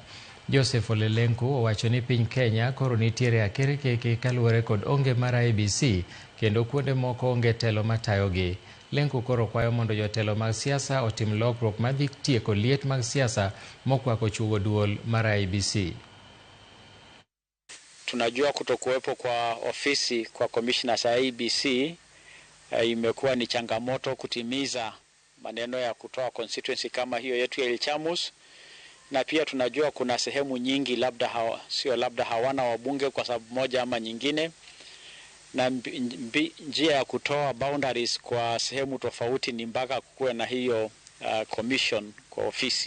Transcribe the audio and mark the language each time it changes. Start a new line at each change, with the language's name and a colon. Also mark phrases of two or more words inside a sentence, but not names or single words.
Luo (Kenya and Tanzania): Joseph Ole Lenku owacho ni piny Kenya koro nitiere akerkeke kaluwore kod onge mar IEBC kendo kuonde moko onge telo matayogi. Lenku koro kwayo mondo jotelo mag siasa otim lokruok madhi tieko liet mag siasa mokwako chugo duol mar IEBC.
Swahili: Tunajua kutokuwepo kwa ofisi kwa commissioners ya IEBC imekuwa ni changamoto kutimiza maneno ya kutoa constituency kama hiyo yetu ya Ilchamus, na pia tunajua kuna sehemu nyingi labda hawana wabunge kwa sababu moja ama nyingine, na njia ya kutoa boundaries kwa sehemu tofauti ni mpaka kuwe na hiyo commission kwa ofisi.